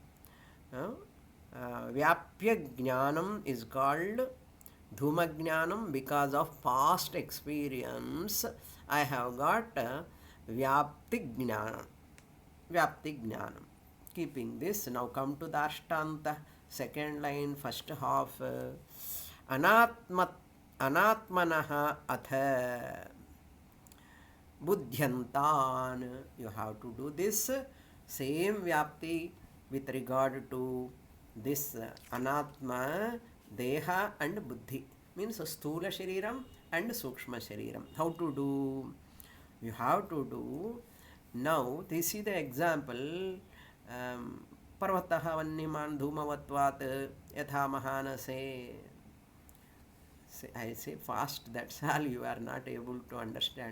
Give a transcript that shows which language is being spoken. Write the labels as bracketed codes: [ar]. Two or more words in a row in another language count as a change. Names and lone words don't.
[sa] Vyapya Jnanam [en] is called [sa] Dhuma Jnanam [en] because of past experience. I have got [sa] Vyapti Jnanam. Vyapti Jnanam. [en] Keeping this, now come to the Ashtanta, second line, first half. [sa] Anatmanaha atha Buddhyantan. [en] You have to do this. Same Vyapti with regard to this [sa] Anatma, Deha [en] and Buddhi. [sa] Means Sthula Shariram and Sukshma Shariram. [en] How to do? You have to do. Now, this is the example. [sa] Parvataha Vanniman Dhumavatvat Yatha Mahanase. [en] I say fast, that's all. You are not able to understand.